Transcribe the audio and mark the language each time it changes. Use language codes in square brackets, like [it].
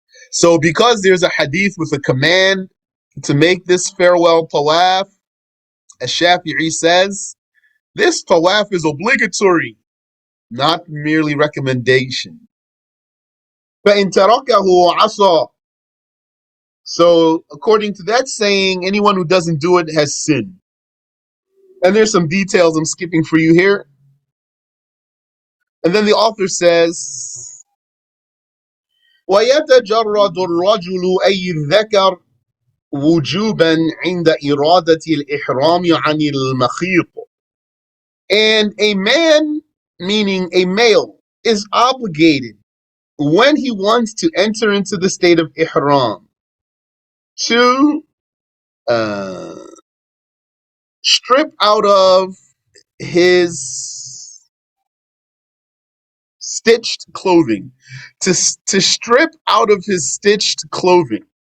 [en] So because there's a hadith with a command to make this farewell tawaf, as Shafi'i says, this tawaf is obligatory, not merely recommendation. [ar] فَإِن تَرَكَهُ عَصَى. [en] So according to that saying, anyone who doesn't do it has sinned. And there's some details I'm skipping for you here. And then the author says, [ar] وَيَتَجَرَّدُ الرَّجُلُ أَيْ الذَّكَرُ وُجُوبًا عِنْدَ إِرَادَةِ الْإِحْرَامِ عَنِ الْمَخِيطِ. [en] And a man, meaning a male, is obligated when he wants to enter into the state of ihram to strip out of his stitched clothing, to strip out of his stitched clothing.